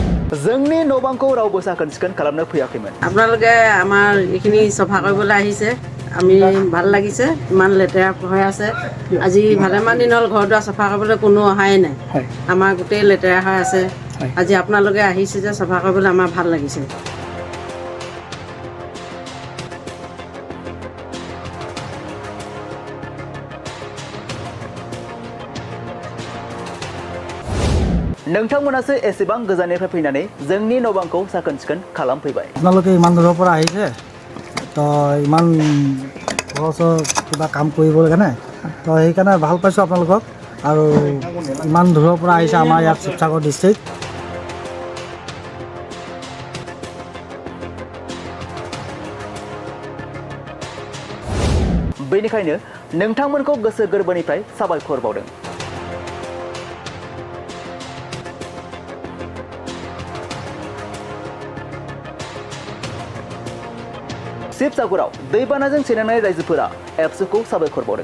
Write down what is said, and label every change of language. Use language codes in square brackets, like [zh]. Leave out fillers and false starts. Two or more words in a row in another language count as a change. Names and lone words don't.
[brx] जोंनि न'बांखौ रावबो साखोन सिखोन खालामनो फैयाखैमोन। [as] আপোনালোকে আমাৰ এইখিনি চফা কৰিবলৈ আহিছে, আমি ভাল লাগিছে। ইমান লেতেৰা হৈ আছে, আজি ভালেমান দিন হ'ল ঘৰ দুৱাৰ চফা কৰিবলৈ কোনো অহাই নাই। আমাৰ গোটেই লেতেৰা হৈ আছে। আজি আপোনালোকে আহিছে যে চফা কৰিবলৈ আমাৰ ভাল লাগিছে। [brx] नोंथांमोनासो एसेबां गोजाननिफ्राय फैनानै जोंनि न'बांखौ साखोन सिखोन खालामफैबाय। [as] আপোনালোকে ইমান দূৰৰ পৰা আহিছে, তো ইমান সহজ কিবা কাম কৰিব কাৰণে, তো সেইকাৰণে ভাল পাইছোঁ আপোনালোকক। আৰু ইমান দূৰৰ পৰা আহিছে আমাৰ ইয়াত শিৱসাগৰ ডিষ্ট্ৰিক্ট। [brx] बेनिखायनो नोंथांमोनखौ गोसो गोरबोनिफ्राय साबायखर बावदों। शिवसागराव दैबानाजों सैनांनाय रायजोफोरा एबसुखौ साबायखर बावदों।